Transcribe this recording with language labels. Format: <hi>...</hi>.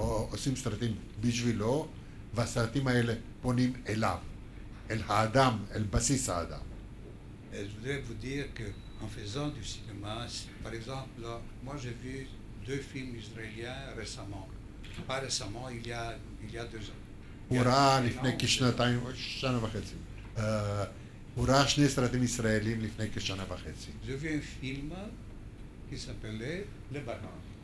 <he>עושים סרטים בשבילו, והסרטים האלה פונים אליו, אל האדם, אל בסיס האדם.</he> <fr>Et je voudrais vous dire qu'en faisant du cinéma, par exemple, là, moi j'ai vu 2 films israéliens récemment. Pas récemment, il y a 2 ans.</fr> <he>הוא ראה לפני כשנתיים, שנה וחצי. הוא ראה 2 סרטים ישראלים לפני כשנה וחצי.</he> <fr>J'ai vu un film qui s'appelait Le Banon.</fr>